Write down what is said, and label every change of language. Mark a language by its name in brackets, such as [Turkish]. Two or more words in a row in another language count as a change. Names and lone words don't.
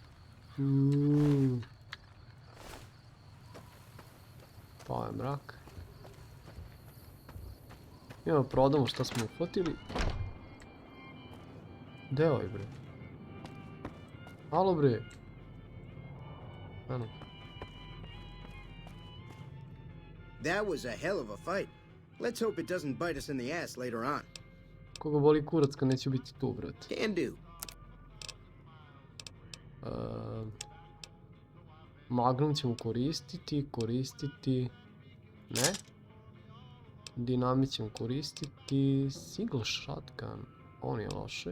[Serbian] Pa je mrak. Idemo prodamo šta smo uhvatili. Gde je ovaj bre? Alo bre. Ano. [English] That was a hell of a fight. Let's hope it doesn't bite us in the ass later on. [Serbian] Koga boli kurac kad neće biti tu, brate. [English] Can do. [Serbian] Magnum ćemo koristiti. Ne. Dinamit ćemo koristiti. [English] Single shotgun. [Serbian] On je loše.